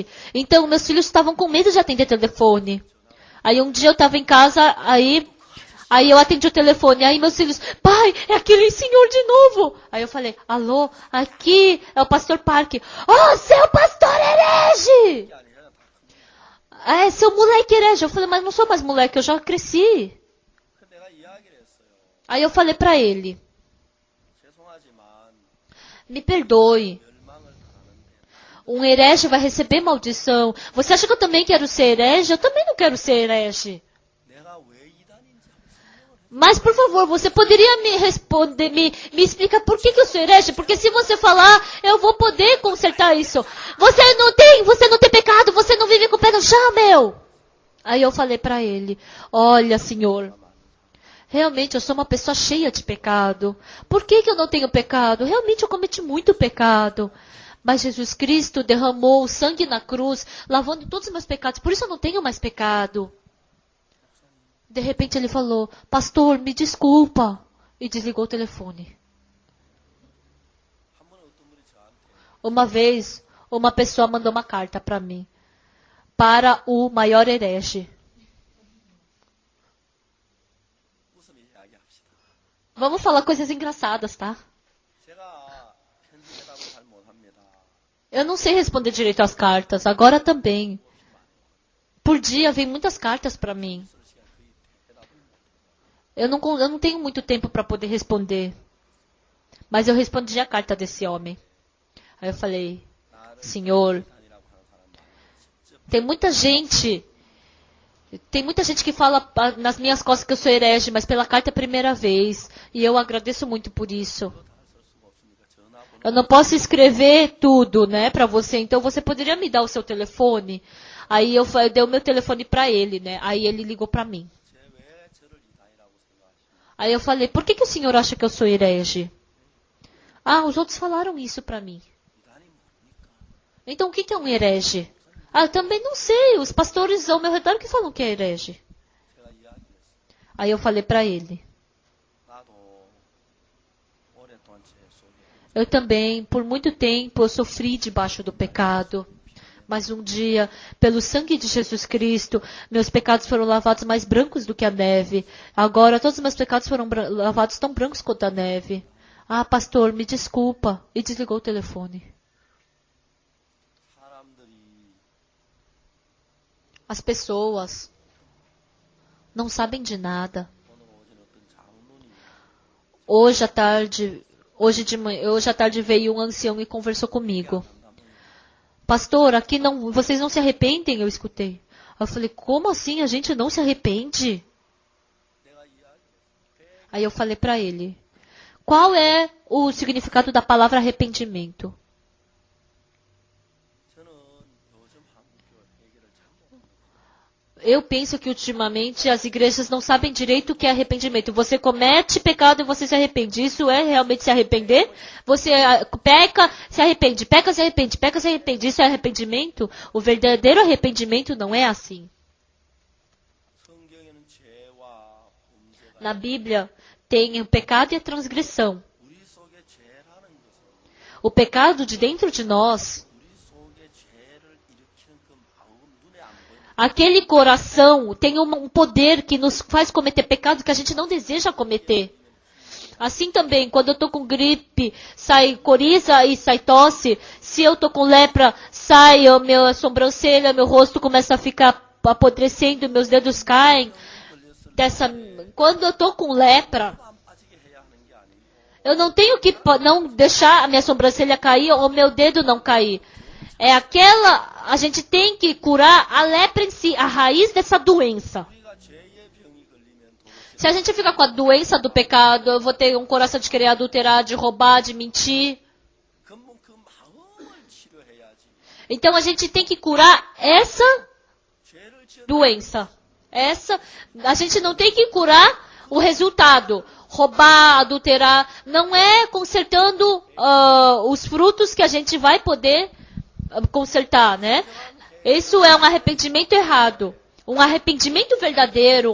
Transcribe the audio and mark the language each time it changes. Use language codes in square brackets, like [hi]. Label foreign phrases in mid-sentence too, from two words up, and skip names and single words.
[pt] Então meus filhos estavam com medo de atender telefone. Aí um dia eu estava em casa, aí Aí eu atendi o telefone, aí meus filhos, pai, é aquele senhor de novo. Aí eu falei, alô, aqui é o pastor Parque. Oh, seu pastor herege! [ko] 그게 아니라 다 [pt] É, seu moleque herege. Eu falei, mas não sou mais moleque, eu já cresci. [ko] 그 내가 이야기를 했어요. [pt] Aí eu falei pra ele, [ko] 죄송하지만 [pt] me perdoe. [ko] 멸망을 당하는데 [pt] Um herege vai receber maldição. Você acha que eu também quero ser herege? Eu também não quero ser herege. [ko] 내가 왜 이단인지 한번 설명을 해. [pt] Mas, por favor, você poderia me responder, me explicar por que eu sou herege? Porque se você falar, eu vou poder consertar isso. Você não tem pecado, você não vive com o pé no chão, meu. Aí eu falei pra ele, olha, senhor, realmente eu sou uma pessoa cheia de pecado. Por que eu não tenho pecado? Realmente eu cometi muito pecado. Mas Jesus Cristo derramou o sangue na cruz, lavando todos os meus pecados. Por isso eu não tenho mais pecado. De repente ele falou, pastor, me desculpa. E desligou o telefone. [ko] 한 번에 어떤 분이 저한테 [pt] Uma vez, uma pessoa mandou uma carta para mim. Para o maior herege. [ko] 웃으며 이야기합시다. [pt] Vamos falar coisas engraçadas, tá? [ko] 제가 편지 대답을 잘 못합니다. [pt] Eu não sei responder direito às cartas. Agora também. Por dia vem muitas cartas para mim. Eu não tenho muito tempo para poder responder. Mas eu respondi a carta desse homem. Aí eu falei, Senhor, [ko] 이단이라고 하는 사람들 [pt] tem muita gente que fala nas minhas costas que eu sou herege, mas pela carta é a primeira vez. E eu agradeço muito por isso. Eu não posso escrever tudo, né, pra você. Então você poderia me dar o seu telefone? Aí eu dei o meu telefone pra ele, né. Aí ele ligou pra mim. [ko] 왜 저를 이단이라고 생각하십니까? [pt] Aí eu falei, por que o senhor acha que eu sou herege? Ah, os outros falaram isso pra mim. [ko] 이단이 뭡니까? [pt] Então o que é um herege? Ah, eu também não sei. Os pastores ao meu redor que falam que é herege. [ko] 제가 이야기했어요. [pt] Aí eu falei pra ele. [ko] 나도 오랫동안 죄 속에 [pt] Eu também, por muito tempo, eu sofri debaixo do pecado. Mas um dia, pelo sangue de Jesus Cristo, meus pecados foram lavados mais brancos do que a neve. Agora, todos os meus pecados foram lavados tão brancos quanto a neve. Ah, pastor, me desculpa. E desligou o telefone. [ko] 사람들이 [pt] As pessoas não sabem de nada. [ko] 오늘 오신 어떤 장로님이 [pt] Hoje à tarde veio um ancião e conversou comigo. Pastor, aqui não, vocês não se arrependem? Eu escutei. Eu falei, como assim a gente não se arrepende? [ko] 내가 이야기했어요. [pt] Aí eu falei pra ele, qual é o significado da palavra arrependimento? [ko] 저는 요즘 한국교 얘기를 잘 모릅니다. [pt] Eu penso que ultimamente as igrejas não sabem direito o que é arrependimento. Você comete pecado e você se arrepende. Isso é realmente se arrepender? Você peca, se arrepende, peca, se arrepende, peca, se arrepende. Isso é arrependimento? O verdadeiro arrependimento não é assim. [ko] 성경에는 죄와 범죄가 [pt] Na Bíblia tem o pecado e a transgressão. [ko] 우리 속에 죄라는 것은 [pt] O pecado de dentro de nós, [ko] 우리 속에 죄를 일으키는 그 마음 눈에 안 보이는 [pt] aquele coração tem um poder que nos faz cometer pecado que a gente não deseja cometer. Assim também, quando eu tô com gripe, sai coriza e sai tosse. Se eu tô com lepra, sai a minha sobrancelha, meu rosto começa a ficar apodrecendo, meus dedos caem. Quando eu tô com lepra, [ko] 안 빠지게 해야 하는 게 아니고 [pt] eu não tenho que não deixar a minha sobrancelha cair ou o meu dedo não cair. A gente tem que curar a lepra em si, a raiz dessa doença. [ko] 우리가 죄의 병이 걸리면 도대체 [pt] Se a gente ficar com a doença do pecado, eu vou ter um coração de querer adulterar, de roubar, de mentir. [ko] 根本그 마음을 치료해야지. [pt] Então a gente tem que curar essa [ko] 죄를 지은 [pt] doença. A gente não tem que curar o resultado. Roubar, adulterar, não é consertando os frutos que a gente vai poder consertar, né? Isso é um arrependimento errado. Um arrependimento verdadeiro